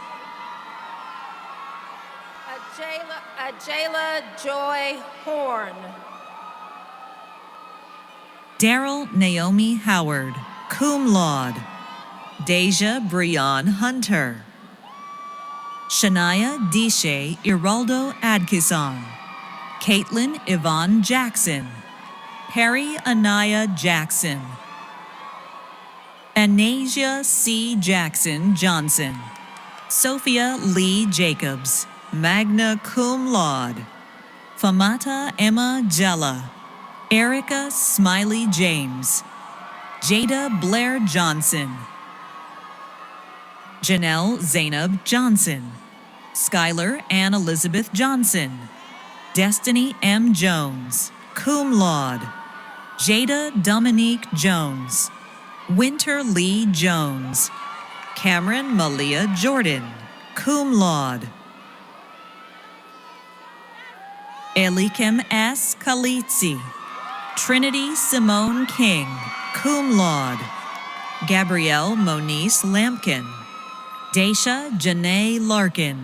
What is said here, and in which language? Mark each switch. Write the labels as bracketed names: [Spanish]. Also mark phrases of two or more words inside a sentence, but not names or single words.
[English] Ajayla Joy Horn. Daryl Naomi Howard, [Latin] cum laude. [English] Deja Breon Hunter. Shania Dishe Iraldo Adkison. Caitlin Yvonne Jackson. Perry Anaya Jackson. Anasia C. Jackson Johnson. Sophia Lee Jacobs, [Latin] magna cum laude. [English] Famata Emma Jella. Erica Smiley James. Jada Blair Johnson. Janelle Zainab Johnson. Skylar Ann Elizabeth Johnson. Destiny M. Jones, [Latin] cum laude. [English] Jada Dominique Jones. Winter Lee Jones. Cameron Malia Jordan, [Latin] cum laude. [English] Elikim S. Kalitsi. Trinity Simone King, [Latin] cum laude. [English] Gabrielle Monice Lampkin. Daisha Janae Larkin.